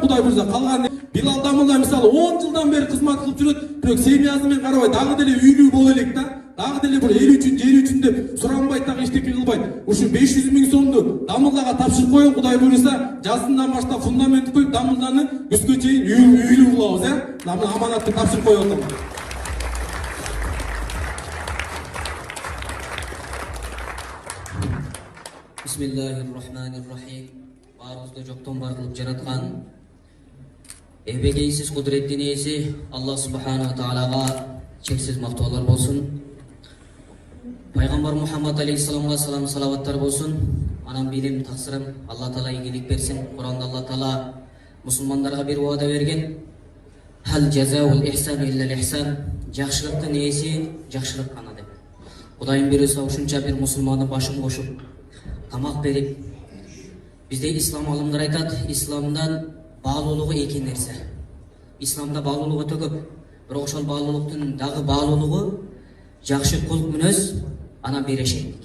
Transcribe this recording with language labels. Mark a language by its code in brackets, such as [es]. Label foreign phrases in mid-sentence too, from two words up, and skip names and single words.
[ky] Кудай буйруса калган Билал Дамылла мисалы 10 жылдан бери кызмат кылып жүрөт, бирок семьясы менен карабай дагы деле үйлүү боло элек да. Дагы деле бир эл үчүн, жер үчүн деп суранбайт, дагы эчтеке кылбайт. Ушу 500 000 сомду Дамыллага тапшырып коюн. Кудай буйруса жазындан баштап фундамент коюп Дамылланы күзгө чейин үйлүү кылабыз, аманатты тапшырып коюп атам. [ar] بسم الله الرحمن الرحيم. [ky] Баарыбызды жоктон бар кылып жараткан эбегейсиз кудуреттин ээси Аллах субхана таалага чексиз мактоолор болсун. Пайгамбар Мухаммад алейхиссаламга салам салаваттар болсун. Анан билим таксырым Алла таала ийгилик берсин. Куранда Алла таала мусулмандарга бир ваада берген. [ar] هل جزاء الإحسان إلا الإحسان. [ky] Жакшылыктын ээси жакшылык гана деп. Кудайым буйруса ушунча бир мусулманды башын кошуп тамак берип, бизде ислам алымдар айтат, исламдан баалуулугу эки нерсе. Исламда баалуулук өтө көп, бирок ошол баалуулуктун дагы баалуулугу жакшы кулк мүнөз, анан берешектик.